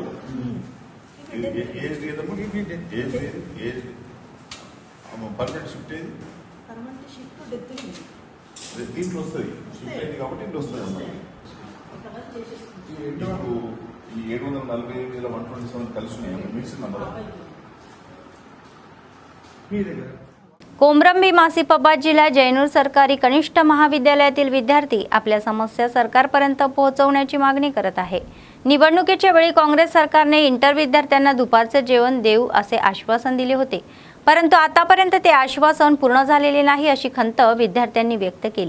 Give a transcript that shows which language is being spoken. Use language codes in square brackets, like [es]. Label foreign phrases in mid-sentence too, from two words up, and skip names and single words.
[te] ఏజ్ లేదమ్మా, ఏజ్ లేదు, [en] age permanent shift [te] ఏది దీంట్లో వస్తుంది, షిఫ్ట్ అయింది కాబట్టి ఇంట్లో వస్తుంది అన్నమాట. ఇప్పుడు ఈ 748,127 కలిసి ఉన్నాయి [en] mixed number [te] మీ దగ్గర. [mr] कोमरंबी मासिपाबाद जिल्हा जैनूर सरकारी कनिष्ठ महाविद्यालयातील विद्यार्थी आपल्या समस्या सरकारपर्यंत पोहोचवण्याची मागणी करत आहे. निवडणुकीच्या वेळी काँग्रेस सरकारने इंटर विद्यार्थ्यांना दुपारचे जेवण देऊ असे आश्वासन दिले होते, परंतु आतापर्यंत ते आश्वासन पूर्ण झालेले नाही अशी खंत विद्यार्थ्यांनी व्यक्त केली.